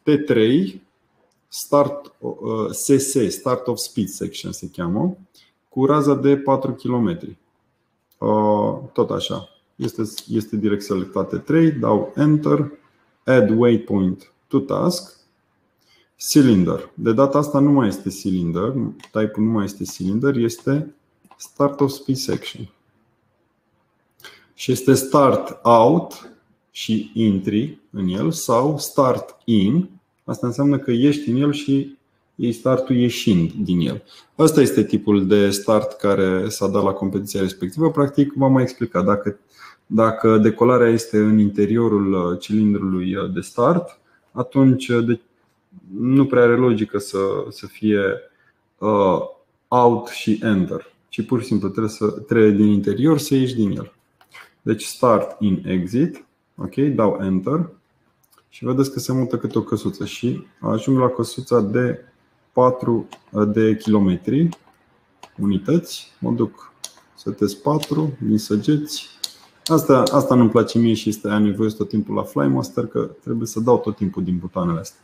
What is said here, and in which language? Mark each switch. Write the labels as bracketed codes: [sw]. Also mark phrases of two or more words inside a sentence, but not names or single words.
[ro] T3, [en] Start of Speed Section [ro] se cheamă, cu raza de 4 km. Tot așa. Este direct selectat T3, dau Enter, [en] Add Waypoint to Task, [ro] Cylinder. De data asta nu mai este cylinder, type-ul nu mai este cylinder, este [en] Start of Speed Section. [ro] Și este [en] Start Out [ro] și Entry în el sau [en] Start In. [ro] Asta înseamnă că ești în el și iei startul ieșind din el. Asta este tipul de start care s-a dat la competiția respectivă. Practic, v-am mai explicat. Dacă decolarea este în interiorul cilindrului de start, atunci nu prea are logică să fie out și enter, ci pur și simplu trebuie din interior să ieși din el. Deci [en] start in exit, [ro] ok, dau enter și vedeți că se mută câte o căsuță și ajung la căsuța de 4 de kilometri, unități, mă duc, setez 4 din săgeți. Asta nu-mi place mie și am nevoie tot timpul la Flymaster, că trebuie să dau tot timpul din butoanele astea.